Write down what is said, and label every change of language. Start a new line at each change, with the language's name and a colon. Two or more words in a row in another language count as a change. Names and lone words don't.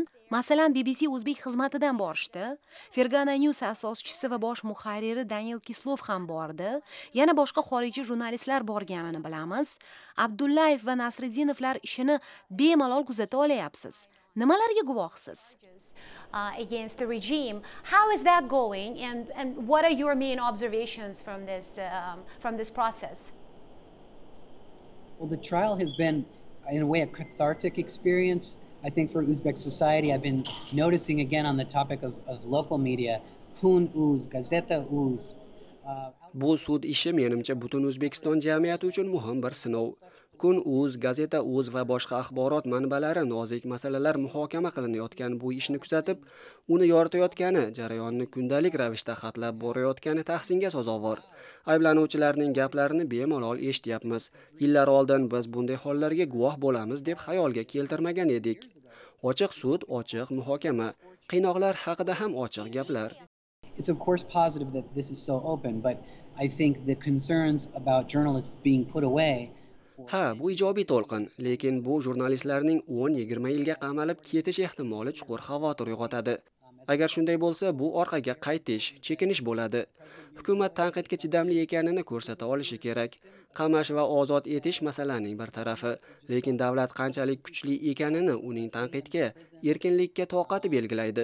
Uzbek: Masalan, BBC o'zbek xizmatidan borishdi. Fergana News asoschisi va bosh muharriri Daniel Kislov ham bordi. Yana boshqa xorijiy jurnalistlar borganini bilamiz. Abdullayev va Nasriddinovlar ishini bemalol kuzata olayapsiz. Nimalarga guvohsiz?
English: Against the regime. How is that going, and what are your main observations from this process? Well, the trial has been, in a way, a cathartic experience. I think for Uzbek society, I've been noticing again on the topic of local media,
Uzbek: kun uz, gazeta uz. Bu sud ishi menimcha butun O'zbekiston jamiyati uchun muhim bir sinov. Kun.uz, gazeta.uz va boshqa axborot manbalari nozik masalalar muhokama qilinayotgan bu ishni kuzatib, uni yoritayotgani, jarayonni kundalik ravishda xatlab borayotgani tahsinga sazovor. Ayblanuvchilarning gaplarini bemalol eshityapmiz. Yillar oldin biz bunday hollarga guvoh bo'lamiz deb xayolga keltirmagan edik. Ochiq sud, ochiq muhokama, qiynoqlar haqida ham ochiq gaplar.
English: It's of course positive that this is so open, but I think the concerns about journalists being put away.
Uzbek: Ha, bu ijobiy to'lqin, lekin bu jurnalistlarning 10-20 yilga qamalib ketish ehtimoli chuqur xavotir uyg'otadi. Agar shunday bo'lsa, bu orqaga qaytish, chekinish bo'ladi. Hukumat tanqidga chidamli ekanini ko'rsata olishi kerak. Qamash va ozod etish masalaning bir tarafi, lekin davlat qanchalik kuchli ekanini uning tanqidga, erkinlikka toqati belgilaydi.